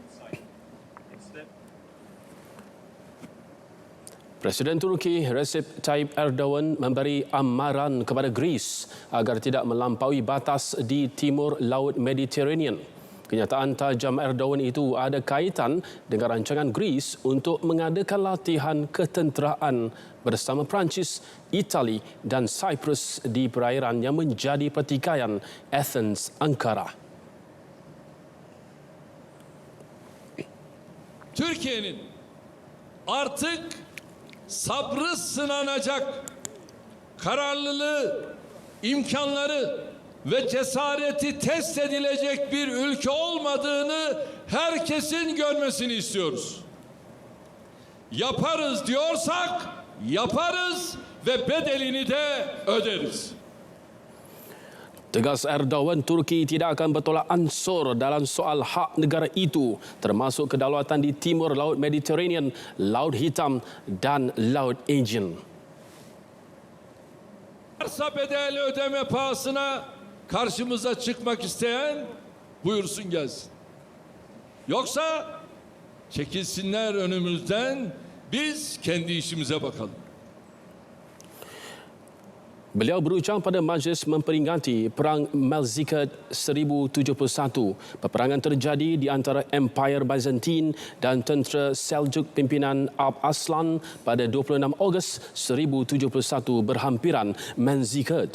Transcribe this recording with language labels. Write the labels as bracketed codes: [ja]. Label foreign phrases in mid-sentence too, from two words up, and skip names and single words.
[ms] Presiden Turki Recep Tayyip Erdogan memberi amaran kepada Greece agar tidak melampaui batas di timur Laut Mediterranean. Kenyataan tajam Erdogan itu ada kaitan dengan rancangan Greece untuk mengadakan latihan ketenteraan bersama Perancis, Itali dan Cyprus di perairan yang menjadi pertikaian Athens-Ankara. [tr] Türkiye'nin artık sabrı sınanacak, kararlılığı, imkanları ve cesareti test edilecek bir ülke olmadığını herkesin görmesini istiyoruz. Yaparız diyorsak yaparız ve bedelini de öderiz. [ms] Tegas Erdogan, Turki tidak akan bertolak ansur dalam soal hak negara itu, termasuk kedaulatan di timur Laut Mediterranean, Laut Hitam dan Laut Aegean. [tr] Varsa bedeli ödeme pahasına karşımıza çıkmak isteyen buyursun gelsin. Yoksa çekilsinler önümüzden, biz kendi işimize bakalım. [ms] Beliau berucap pada majlis memperingati Perang Malzikat 1071. Peperangan terjadi di antara Empire Byzantine dan tentera Seljuk pimpinan Alp Arslan pada 26 Ogos 1071 berhampiran Malzikat.